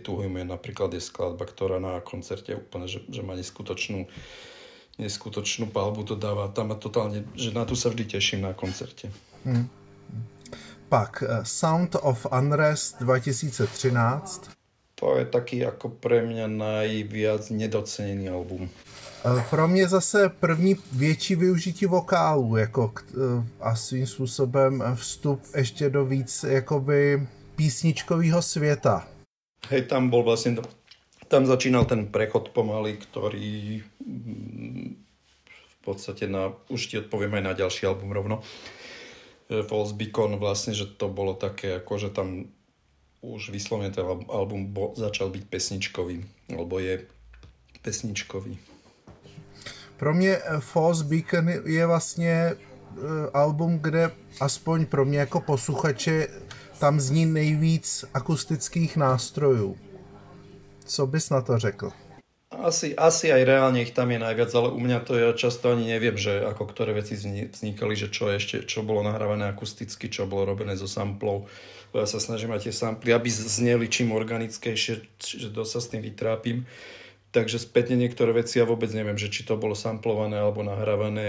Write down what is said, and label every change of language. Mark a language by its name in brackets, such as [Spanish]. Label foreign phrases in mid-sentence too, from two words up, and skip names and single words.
[Slovak] Tuhujme napríklad je skladba, ktorá na koncerte úplne, že má neskutočnú palbu to dáva. Tam totálne, že na tu sa vždy teším na koncerte. [Czech] Pak Sound of Unrest 2013. [Slovak] To je taký ako pre mňa najviac nedocenený album. [Czech] Pro mě zase první větší využití vokálu jako a svým způsobem vstup ještě do víc jakoby písničkového světa. [Slovak] Hej, tam bol vlastne, tam začínal ten prechod pomaly, ktorý v podstate už ti odpoviem aj na ďalší album rovno. False Beacon vlastne, že to bolo také, ako že tam už vyslovene ten album začal byť pesničkový, alebo je pesničkový. [Czech] Pro mě False Beacon je vlastně album, kde aspoň pro mě jako posluchače tam zní nejvíc akustických nástrojů. Co bys na to řekl? [Slovak] Asi aj reálne ich tam je najviac, ale u mňa to ja často ani neviem, že ako ktoré veci vznikali, že čo bolo nahrávané akusticky, čo bolo robené zo samplov. Ja sa snažím aj tie samply, aby zneli čím organickejšie, že dosť sa s tým vytrápim. Takže spätne niektoré veci ja vôbec neviem, že či to bolo samplované alebo nahrávané.